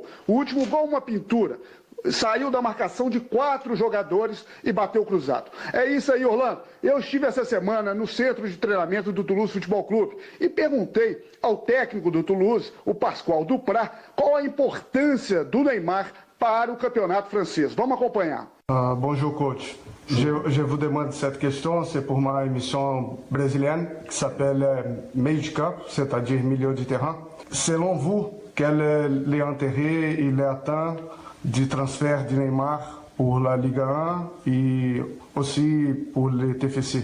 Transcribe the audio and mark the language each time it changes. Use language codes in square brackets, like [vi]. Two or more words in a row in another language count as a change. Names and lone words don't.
[pt] O último gol, uma pintura. Saiu da marcação de 4 jogadores e bateu cruzado. É isso aí, Orlando. Eu estive essa semana no centro de treinamento do Toulouse Futebol Clube e perguntei ao técnico do Toulouse, o Pascal Duprat, qual a importância do Neymar para o campeonato francês. Vamos acompanhar. [fr] Bonjour coach. Je vous demande cette question, c'est pour ma émission brésilienne qui s'appelle Meio de Campo, c'est-à-dire milieu de terrain. Selon vous, quel est l'intérêt et l'attente du transfert de Neymar pour la Ligue 1 et aussi pour les TFC?